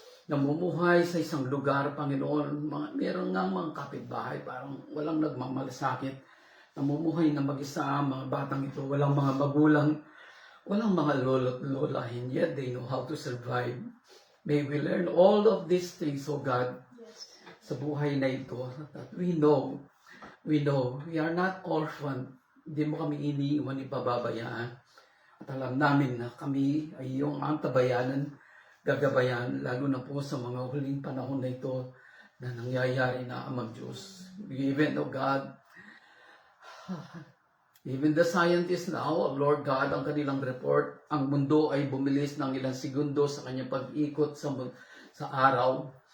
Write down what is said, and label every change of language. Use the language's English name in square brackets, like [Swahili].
[Filipino] Namumuhay sa isang lugar, Panginoon. Meron nga mga kapitbahay, parang walang nagmamalasakit. Namumuhay na mag-isa, mga batang ito, walang mga magulang, walang mga lolo't lola, [English] and yet they know how to survive. May we learn all of these things, O God, [Filipino] sa buhay na ito, [English] that we know, we are not orphan. [Filipino] Hindi mo kami iniiwan, ipababayaan. At alam namin na kami ay iyong antabayanan, gagabayan, lalo na po sa mga huling panahon na ito na nangyayari na Amang Diyos. [English] Even, O God, even the scientists now, Lord God, [Filipino] ang kanilang report, ang mundo ay bumilis ng ilang segundo sa kanyang pag-ikot sa araw.